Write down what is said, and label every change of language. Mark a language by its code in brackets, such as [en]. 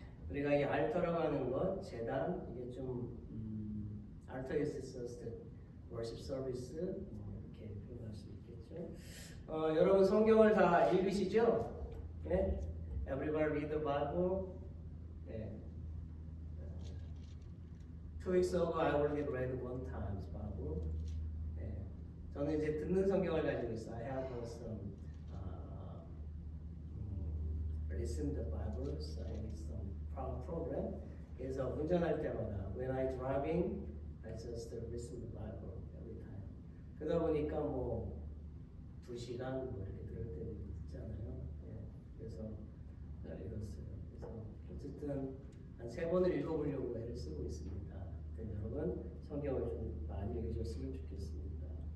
[ko] 우리가 이 알터라고 하는 것, 제단 이게 좀 [en] altar is just a worship service [ko] 이렇게 표현할 수 있겠죠. 여러분 성경을 다 읽으시죠? 네? [en] Everybody read the Bible. [ko] 네. [en] 2 weeks ago I only read one time Bible. [ko] 네. 저는 이제 듣는 성경을 가지고 있어요. [en] I have some listen the Bibles. I have some program. [ko] 그래서 운전할 때마다 [en] when I driving, I just listen the Bible every time. [ko] 그러다 보니까 뭐 2시간 뭐 이렇게 들을 때도 있잖아요. 네. 그래서 읽었어요. 그래서 어쨌든 한 3번을 읽어보려고 애를 쓰고 있습니다. 여러분 성경을 좀 많이 읽으셨으면 좋겠습니다.